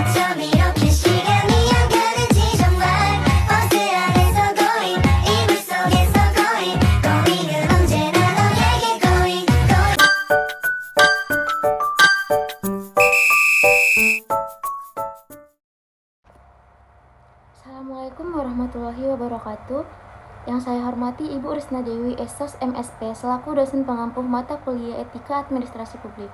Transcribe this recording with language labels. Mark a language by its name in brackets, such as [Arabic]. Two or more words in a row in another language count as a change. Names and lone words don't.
[Korean] 밤이렇게 시간이 안 가는지 정말 버스 안에서 going 이불 속에서 [English] going going [Korean] 은 언제나 너에게 [English] going going [Arabic] السلام عليكم ورحمة الله وبركاته. [Indonesian] Yang saya hormati Ibu Risna Dewi Esos MSP selaku dosen pengampu mata kuliah Etika Administrasi Publik.